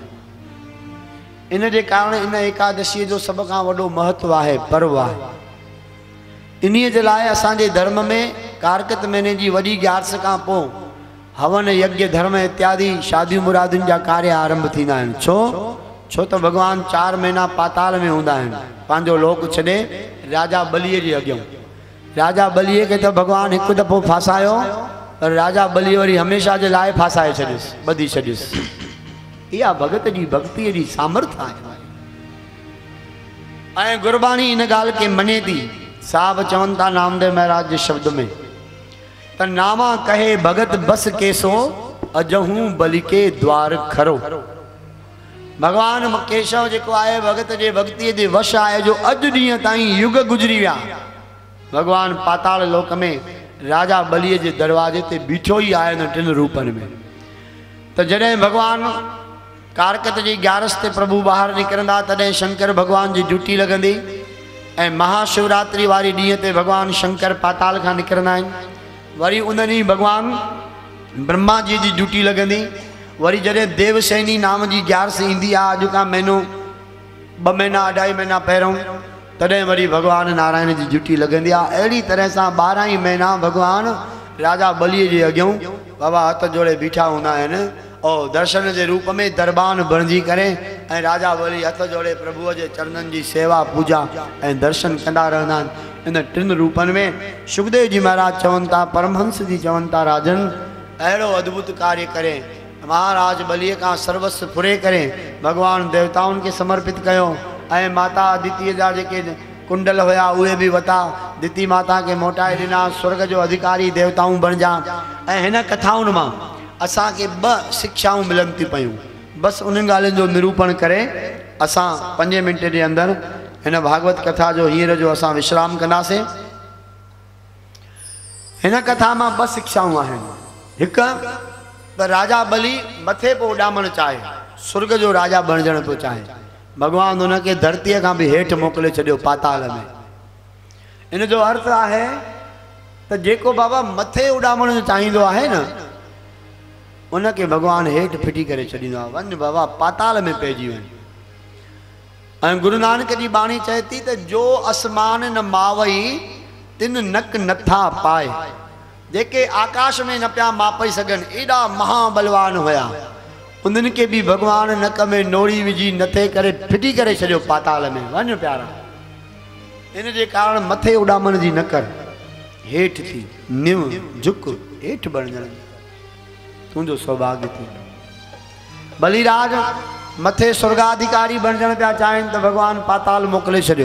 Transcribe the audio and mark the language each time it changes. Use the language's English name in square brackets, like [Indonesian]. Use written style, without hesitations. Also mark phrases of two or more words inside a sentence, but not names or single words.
[Sindhi] इन जे कारण इन एकादशीअ जो सभ खां वॾो महत्व आहे, पर्व आहे। इन्हीअ जे लाइ असांजे धर्म में कारकत महीने जी वॾी ग्यारस खां पोइ हवन यज्ञ धर्म इत्यादि शादियूं मुरादियुनि जा कार्य आरंभ थींदा आहिनि। छो त भगवान 4 महीना पाताल में हूंदा आहिनि, पंहिंजो लोक छॾे राजा बलीअ जे अॻियां। राजा बलीअ खे त भगवान हिकु दफ़ो फासायो, पर राजा बली वरी हमेशा जे लाइ फासाए छॾियुसि, ॿधी छॾियुसि। इहा भगत जी भक्तीअ जी सामर्थ आहे। ऐं गुरबाणी इन ॻाल्हि खे मञे थी। साहब चवनि था नामदेव महाराज जे शब्द में त [Hindi] नामा कहे भगत बस केसो अजहूं बलि के द्वार खरो। [Sindhi] भगवान केशव जेको आहे भगत जे भक्तीअ जे वश आहे, जो अॼु ॾींहं ताईं युग गुज़री विया, भगवान पाताल लोक में राजा बलीअ जे दरवाजे ते बीठो ई आहे न 3 रूपनि में। त जॾहिं भगवान कारकत जी ग्यारस ते प्रभु ॿाहिरि निकिरंदा, तॾहिं शंकर भगवान जी ड्यूटी लॻंदी। ऐं महाशिवरात्रि वारी ॾींहं ते भगवान शंकर पाताल खां निकिरंदा आहिनि। वरी उन ॾींहुं भगवान ब्रह्मा जी ड्यूटी लॻंदी। वरी जॾहिं देवसेनी नाम जी ग्यारस ईंदी आहे, अॼु खां महीनो 2 महीना 2.5 महीना पहिरों तॾहिं वरी भगवान नारायण जी ड्यूटी लगंदी आहे। अहिड़ी तरह सां 12 ही महीना भगवान राजा बलीअ जे अॻियां बाबा हथ जोड़े बीठा हूंदा आहिनि [Hindi] और दर्शन के रूप में [Sindhi] दरबान बणजी करे ऐं राजा बली हथ जोड़े प्रभुअ जे चरणन जी सेवा पूजा ऐं दर्शन कंदा रहंदा आहिनि। इन 3 रूपन में सुखदेव जी महाराज चवनि था, परमहंस जी चवनि था, राजन अहिड़ो अद्भुत कार्य करे महाराज बलीअ का सर्वस्व फुरे करे भगवान देवताउनि के समर्पित कयो ऐं माता अदिति जा जेके कुंडल हुआ उहे भी वता दिति माता के मोटाए ॾिना, स्वर्ग जो अधिकारी देवताऊं बणिजा। ऐं हिन कथाउनि मां असां के 2 शिक्षाऊं मिलन थी पयूं। बस उन ॻाल्हियुनि जो निरूपण करे असां 5 मिंट के अंदर हिन भागवत कथा जो हींअर जो असां विश्राम कंदासीं। हिन कथा में 2 शिक्षाऊं आहिनि। हिक त राजा बली मथे पे उॾामण चाहे, स्वर्ग जो राजा बणजण पियो चाहे, भगवान उनके धरतीअ खां भी हेठि मोकिले छॾियो पाताल में। इन जो अर्थ आहे त जेको बाबा मथे उॾामण चाहींदो आहे न उनके भगवान हेठि फिटी करे छॾींदो आहे, वञ बाबा पाताल में पइजी वञ। ऐं गुरु नानक जी बाणी चए थी त [Punjabi] जो आसमान न मावई तिन नक नथा पाए, [Sindhi] जेके आकाश में न पिया मापई सघनि एॾा महाबलवान हुया, उन्हनि के भी भगवान नक में नोड़ी विझी नथे करे फिटी करे छॾियो पाताल में, वञ प्यारा। इन जे कारण मथे उॾामण जी न कर, हेठि थी निव झुक हेठि बणजण तुंहिंजो सौभाग्य थी। बलिराज मथे स्वर्गाधिकारी बणजण पिया चाहिनि त भगवान पाताल मोकिले छॾियो।